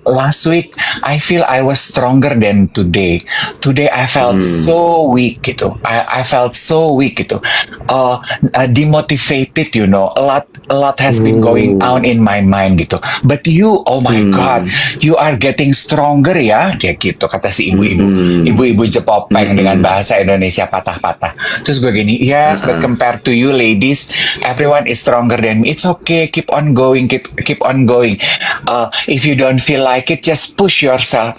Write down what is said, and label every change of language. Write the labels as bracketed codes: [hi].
[en] Last week I feel I was stronger than today. Today I felt so weak gitu. I felt so weak gitu. Demotivated, you know. A lot has been going on in my mind gitu. But you, oh my God, you are getting stronger ya. [id] Dia gitu kata si ibu-ibu. Ibu-ibu Jepopeng dengan bahasa Indonesia patah-patah. Terus gue gini, [en] yes, but compared to you ladies, everyone is stronger than me. It's okay, keep on going, keep on going. If you don't feel like it, just push yourself.